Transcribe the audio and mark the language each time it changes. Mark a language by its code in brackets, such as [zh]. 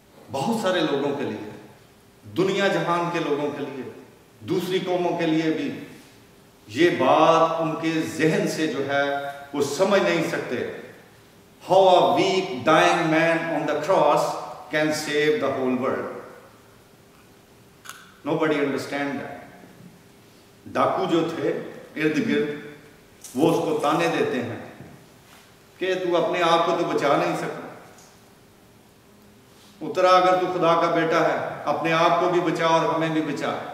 [hi] बहुत सारे लोगों के लिए, दुनिया जहान के लोगों के लिए, दूसरी कौमों के लिए भी ये बात उनके जहन से जो है वो समझ नहीं सकते। [en] How a weak dying man on the cross can save the whole world. Nobody understand that. [hi] डाकू जो थे इर्द गिर्द, वो उसको ताने देते हैं कि तू अपने आप को तो बचा नहीं सकता, उतरा अगर तू खुदा का बेटा है, अपने आप को भी बचा और हमें भी बचा।